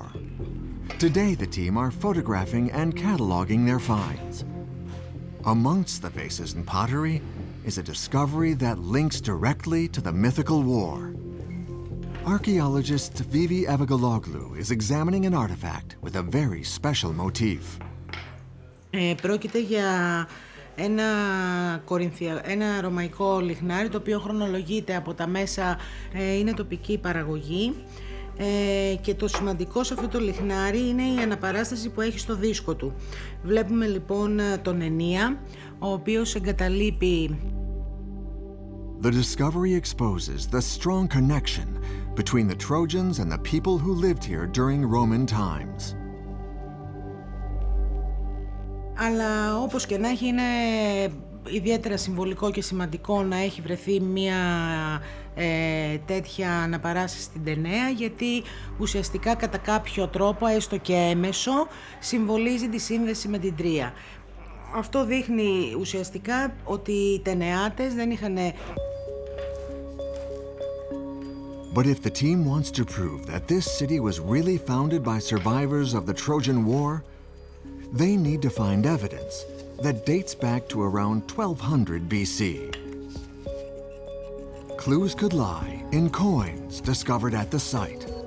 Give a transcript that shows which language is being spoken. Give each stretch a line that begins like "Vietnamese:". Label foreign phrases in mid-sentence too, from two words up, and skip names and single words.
English: Today, the team are photographing and cataloging their finds. Amongst the vases and pottery is a discovery that links directly to the mythical war. Archaeologist Vivi Evagaloglu is examining an artifact with a very special motif.
Greek: Πρόκειται για ένα ρωμαϊκό λιχνάρι, το οποίο χρονολογείται από τα μέσα, είναι τοπική παραγωγή, και το σημαντικό σε αυτό το λιχνάρι είναι η αναπαράσταση που έχει στο δίσκο του. Βλέπουμε λοιπόν τον Tenea, ο οποίος εγκαταλείπει.
English: The discovery exposes the strong connection between the Trojans and the people who lived here during Roman times.
Greek: Αλλά όπως και να έχει, είναι ιδιαίτερα συμβολικό και σημαντικό να έχει βρεθεί μια τέτοια αναπαράσταση στην Tenea, γιατί ουσιαστικά κατά κάποιο τρόπο, έστω και έμεσο, συμβολίζει τη σύνδεση με την Τρία. Αυτό δείχνει ουσιαστικά ότι οι Τενεάτες δεν είχαν...
English: But if the team wants to prove that this city was really founded by survivors of the Trojan War, they need to find evidence that dates back to around 1200 BC. Clues could lie in coins discovered at the site.